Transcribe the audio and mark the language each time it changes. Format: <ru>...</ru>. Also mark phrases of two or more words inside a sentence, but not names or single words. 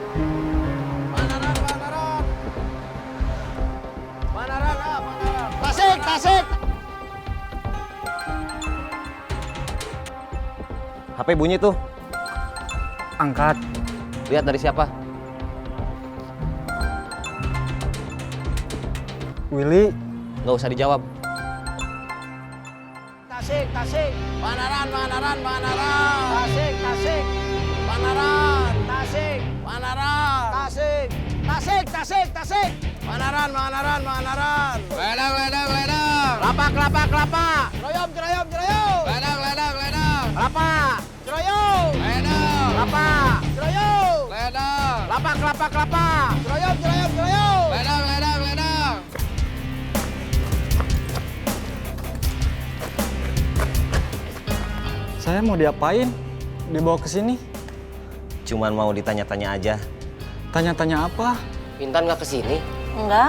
<id>Tasik. HP bunyi tuh. Angkat. Lihat dari siapa? Willy. Nggak usah dijawab. Tasik. Banaran. Tasik. Banaran. Tasik. Banaran. Ledang. Kelapa. Jeroyom. Ledang. Kelapa. Jeroyom. Ledang. Kelapa. Jeroyom. Ledang. Kelapa. Jeroyom. Ledang. Saya mau diapain? Dibawa ke sini? Cuman mau ditanya-tanya aja. Tanya-tanya apa? Intan nggak kesini? Enggak.</id>